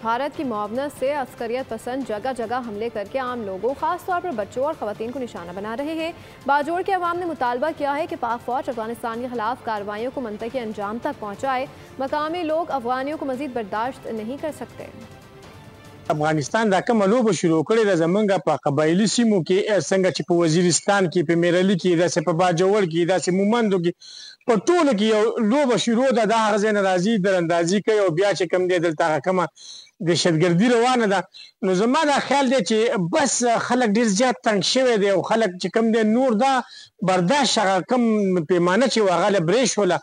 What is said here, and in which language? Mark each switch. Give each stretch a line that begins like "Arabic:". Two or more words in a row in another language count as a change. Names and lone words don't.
Urdu: بھارت کی معاونت سے عسکریت پسند جگہ جگہ حملے کر کے عام لوگوں، خاص طور پر بچوں اور خواتین کو نشانہ بنا رہے ہیں. باجوڑ کے عوام نے مطالبہ کیا ہے کہ پاک فوج افغانستان کے خلاف کارروائیوں کو منطقی انجام تک پہنچائے. مقامی لوگ افغانیوں کو مزید برداشت نہیں کر سکتے.
Pashto: अफगानिस्तान दा कोمه لوبه شروع کړې ده زمونږ په قبایلی سیمو کې څنګه چې په وزیرستان کې په میرلی کې داسې په باجوړ کې داسې مومندو کې په ټولو کې یو لوبه شروع ده. دا هغه ځای نه راځي دراندازي کوي او بیا چې کوم دی دلته هغه کومه دهشتګردي روانه ده. نو زما دا خیال دی چې بس خلک ډېر زیات تنګ شوی دی او خلک چې کوم دی نور دا برداشت هغه کم پیمانه چې هغه له برې شوله.